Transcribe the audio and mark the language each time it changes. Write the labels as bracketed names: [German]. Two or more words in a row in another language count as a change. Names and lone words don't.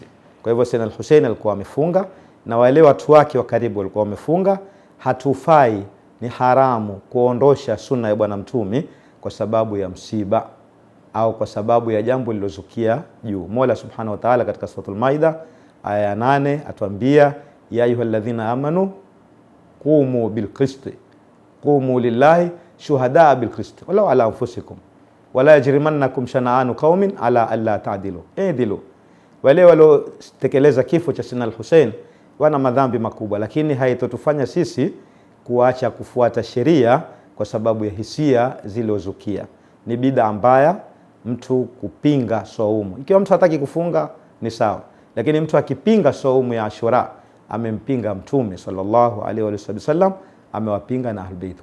[Swahili] Kwa hivyo Sayyidina al-Hussein alikuwa amefunga na wale watu wake wa karibu walikuwa wamefunga. Hatufai, ni haramu kuondosha sunna ya bwana mtume kwa sababu ya msiba au kwa sababu ya jambo lilozukia juu. [Arabic] Mola سبحانه وتعالى [Swahili] katika Suratul Maida aya ya 8 atuambia, [Arabic] يا أيها الذين آمنوا قوموا بالقسط قوموا لله شهداء بالقسط ولو على أنفسكم ولا يجرمنكم شنآن قوم على ألا تعدلوا اعدلوا. [Swahili] Wale waliotekeleza kifo cha Sayyidina al-Hussein wana madhambi makubwa, lakini haitotufanya sisi kuacha kufuata sheria kwa sababu ya hisia zilizozukia. Ni bid'a mbaya mtu kupinga saumu. Ikiwa mtu hataki kufunga ni sawa, lakini mtu akipinga saumu ya Ashura amempinga Mtume [Arabic] صلى الله عليه وسلم, [Swahili] amewapinga na Ahlulbayt.